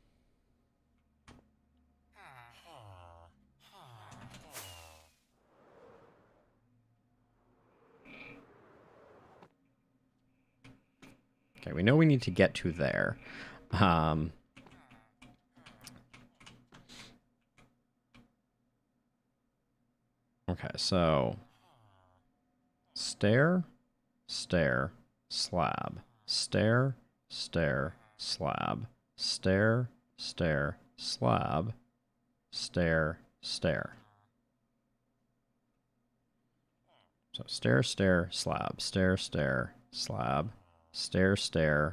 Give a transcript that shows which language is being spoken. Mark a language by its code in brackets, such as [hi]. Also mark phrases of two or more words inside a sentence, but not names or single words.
[en] okay, we know we need to get to there. Okay, so stair, stair, slab, stair, stair, slab, stair, stair, slab, stair, stair. So stair, stair, slab, stair, stair, slab, stair, stair.